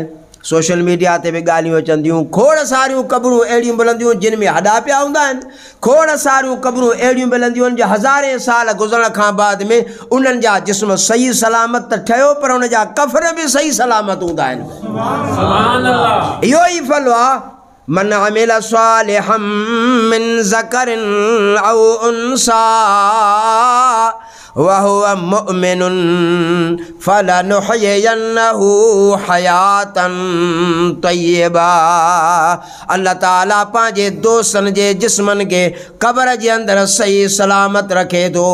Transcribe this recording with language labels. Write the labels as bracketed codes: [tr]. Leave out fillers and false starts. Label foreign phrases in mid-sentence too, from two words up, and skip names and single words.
[sd] सोशल मीडिया ते बि ॻाल्हियूं अचंदियूं खोड़ सारियूं क़बरूं अहिड़ियूं मिलंदियूं जिन में हॾा पिया हूंदा आहिनि। खोड़ सारियूं क़बरूं अहिड़ियूं मिलंदियूं आहिनि जो हज़ारे साल गुज़रण खां बाद में उन्हनि जा जिस्म सही सलामत त ठहियो पर उन जा कफ़न बि सही सलामत हूंदा आहिनि। [ar] इहो ई फल आहे من عمل صالحا من ذكر أو أنثى وهو مؤمن فلنحيينه حياة طيبة. [sd] अल्लाह ताला पंहिंजे दोस्तनि जे जिस्मनि खे क़ब्र जे अंदरि सही सलामत रखे थो।